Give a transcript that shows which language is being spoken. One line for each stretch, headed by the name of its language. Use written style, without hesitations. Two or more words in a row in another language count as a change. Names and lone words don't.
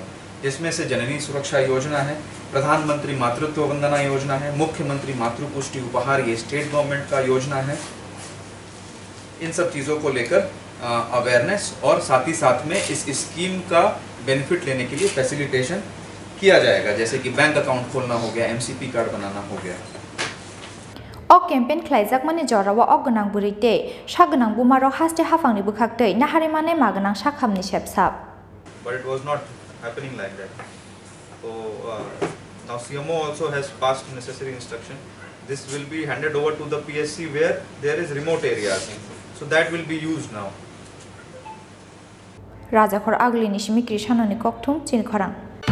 Hindi: जिसमें से जननी सुरक्षा योजना है, प्रधानमंत्री मातृत्व वंदना योजना है, मुख्यमंत्री मातृपुष्टि उपहार, ये
English: state government
Hindi: का योजना है। इन सब चीज़ों को लेकर अवेयरनेस, और साथ ही साथ में इस स्कीम का बेनिफिट लेने के लिए फैसिलिटेशन किया जाएगा, जैसे कि
English: bank account
Hindi: खोलना हो गया, MCP कार्ड बनाना हो गया।
Kok Borok: O campaign khlaijak mani jorawa o gonang burite sagonang bumaro haste hafangni bukhaktei nahari mane magonang sakhamni sepsap.
English: But it was not happening like that. So now CMO also has passed necessary instruction. This will be handed over to the PSC where there is remote areas. So that will be used now.
Kok Borok: Rajakhor agli nishimi krishanoni kokthum chin khorang.